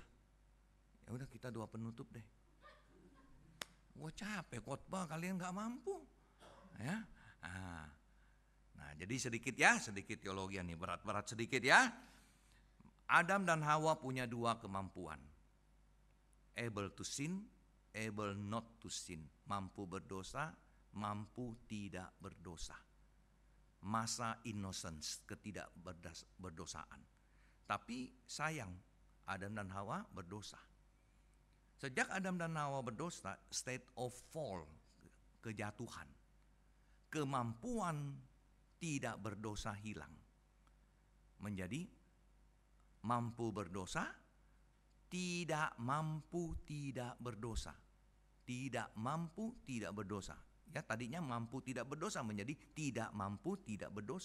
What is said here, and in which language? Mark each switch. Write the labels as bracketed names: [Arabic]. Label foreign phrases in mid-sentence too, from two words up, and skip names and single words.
[Indonesian] Ya udah kita doa penutup deh. Gue capek khotbah, kalian nggak mampu, ya. Nah, jadi sedikit teologi nih, berat sedikit ya. Adam dan Hawa punya dua kemampuan, [English] able to sin, able not to sin, [Indonesian] mampu berdosa, mampu tidak berdosa. Masa innocence, ketidakberdosaan. Tapi sayang, Adam dan Hawa berdosa. Sejak Adam dan Hawa berdosa, [English] state of fall, [Indonesian] kejatuhan. Kemampuan tidak berdosa hilang. Menjadi mampu berdosa, tidak mampu tidak berdosa. Tidak mampu tidak berdosa. Ya, tadinya mampu tidak berdosa menjadi tidak mampu tidak berdosa.